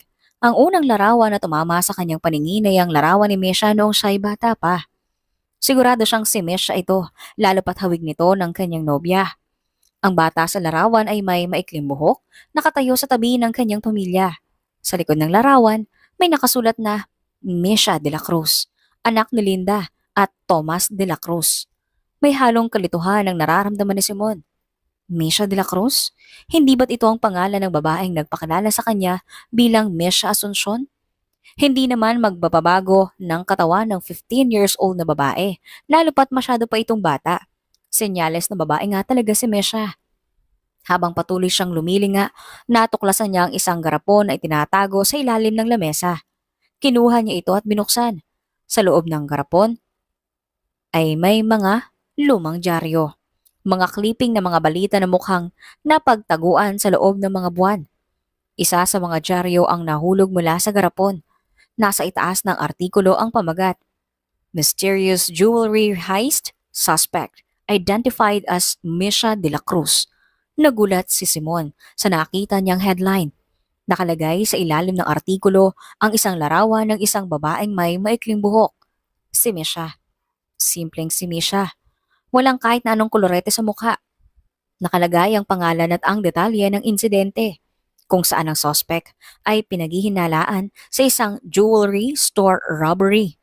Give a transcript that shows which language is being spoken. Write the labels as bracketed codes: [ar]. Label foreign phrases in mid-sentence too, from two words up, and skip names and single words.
[tl] Ang unang larawan na tumama sa kanyang paningin ay ang larawan ni Misha noong siya'y bata pa. Sigurado siyang si Misha ito, lalo pat hawig nito ng kanyang nobya. Ang bata sa larawan ay may maikling buhok, nakatayo sa tabi ng kanyang pamilya. Sa likod ng larawan, may nakasulat na Misha de la Cruz, anak ni Linda at Thomas de la Cruz. May halong kalituhan ang nararamdaman ni Simon. Misha de la Cruz? Hindi ba't ito ang pangalan ng babaeng nagpakilala sa kanya bilang Misha Asuncion? Hindi naman magbababago ng katawan ng [en] 15 years old [tl] na babae, lalo pat masyado pa itong bata. Senyales na babae nga talaga si Misha. Habang patuloy siyang lumilinga, natuklasan niya ang isang garapon na itinatago sa ilalim ng lamesa. Kinuha niya ito at binuksan. Sa loob ng garapon ay may mga lumang dyaryo. Mga clipping na mga balita na mukhang napagtaguan sa loob ng mga buwan. Isa sa mga dyaryo ang nahulog mula sa garapon. Nasa itaas ng artikulo ang pamagat. [en] Mysterious jewelry heist suspect identified as Misha de la Cruz. [tl] Nagulat si Simon sa nakita niyang headline. Nakalagay sa ilalim ng artikulo ang isang larawan ng isang babaeng may maikling buhok. Si Misha. Simpleng si Misha. Walang kahit na anong kolorete sa mukha. Nakalagay ang pangalan at ang detalye ng insidente, kung saan ang suspect ay pinaghihinalaan sa isang [en] jewelry store robbery.